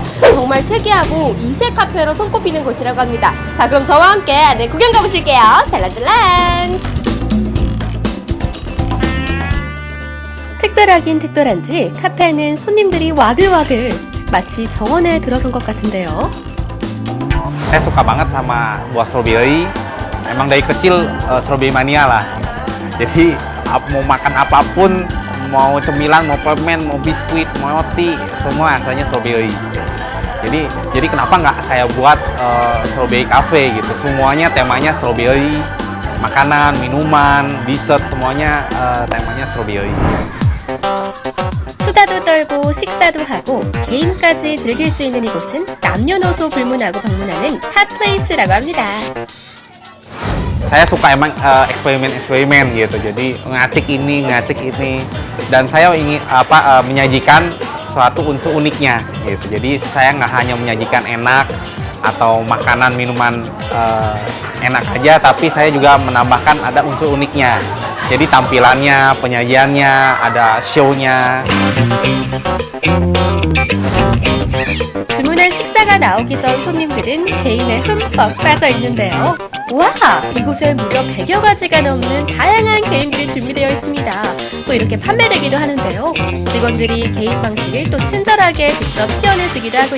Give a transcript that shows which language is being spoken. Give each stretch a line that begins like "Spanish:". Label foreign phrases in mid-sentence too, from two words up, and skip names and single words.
Korean: 정말 특이하고 이색 카페로 손꼽히는 곳이라고 합니다. 자, 그럼 저와 함께 구경 가보실게요. 잘난잘난. 특별하긴 특별한지 카페에는 손님들이 와글와글 마치 정원에 들어선 것 같은데요.
Indonesian: Saya suka banget sama buah strawberry. Emang dari kecil
English: strawberry mania
Indonesian: lah. Jadi mau makan apapun, mau cemilan, mau permen, mau biskuit, mau roti, semua rasanya strawberry. Jadi kenapa nggak saya buat
English: strawberry cafe
Indonesian: gitu? Semuanya temanya strawberry, makanan, minuman, dessert semuanya temanya strawberry.
Korean: 수다도 떨고 식사도 하고 게임까지 즐길 수 있는 이곳은 남녀노소 불문하고 방문하는 핫플레이스라고 합니다.
Indonesian: Saya suka emang eksperimen gitu, jadi ngacik ini, dan saya ingin menyajikan suatu unsur uniknya gitu. Jadi saya nggak hanya menyajikan enak atau makanan minuman enak aja, tapi saya juga menambahkan ada unsur uniknya. Jadi tampilannya, penyajiannya, ada show-nya.
Korean: 주문한 식사가 나오기 전 손님들은 게임에 흠뻑 빠져 있는데요. 와! 이곳에 무려 100여 가지가 넘는 다양한 게임들이 준비되어 있습니다. 또 이렇게 판매되기도 하는데요. 직원들이 게임 방식을 또 친절하게 직접 시연해주기도 하고요.